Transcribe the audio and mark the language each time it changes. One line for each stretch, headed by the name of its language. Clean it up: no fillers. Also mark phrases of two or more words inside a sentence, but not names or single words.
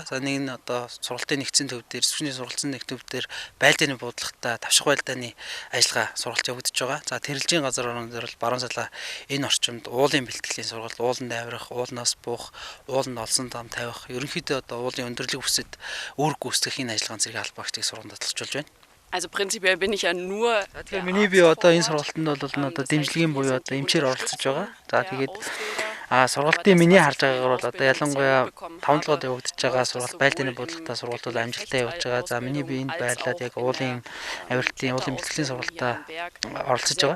Mongolian: За нэг нь одоо сургалтын нэгдсэн төв дээр, зэвсэгчний сургалтын нэг төв дээр байлдааны буудлагатай тавших байлдааны ажиллагаа сургалт явагдаж байгаа. За тэрэлжийн газар орон дээр бол баруун салаа энэ орчимд уулын бэлтгэлийн сургалт, ууланд авирах, уулнаас буух, ууланд олсон дам тавих, ерөнхийдөө одоо уулын өндөрлөг бүсэд үүрэг гүйцэтгэх энэ ажиллагааны зэрэг албаагчдыг сургамж татгалзуулж байна.
German: Also prinzipiell bin ich ja nur
Mongolian: Тэгэхээр миний би одоо энэ сургалтанд бол одоо дэмжлэгийн буюу одоо эмчээр оролцож байгаа. За тэгээд сургалтын миний харж байгаагаар бол одоо ялангуяа 5 толгойд явагдаж байгаа сургалт байлдааны бодлоготой сургалт бол амжилттай явж байгаа. За миний би энд байрлаад яг уулын авиралтын уулын бэлтгэлийн сургалтаа оролцож байгаа.